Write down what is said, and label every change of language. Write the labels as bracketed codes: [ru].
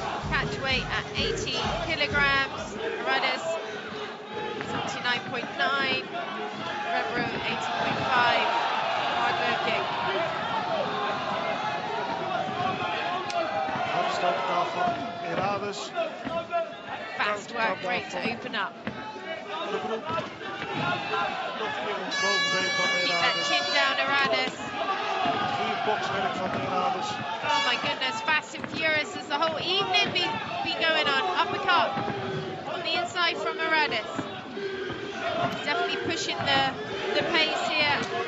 [en] Catch weight at 80 kilograms. Eridus 79.9. Rebrew 80.5. Hard low kick. [nl] Afstand van Eridus. [en] Fast work rate to open up. [nl] Nog een keer ons bovenbeen van [en] Keep that [nl] Eridus. [en] chin down, Eridus. [nl] Goede bokswerk van Eridus. [en] Oh my goodness, fast and furious as the whole evening be going on. Uppercut on the inside from Eridus. Definitely pushing the pace here.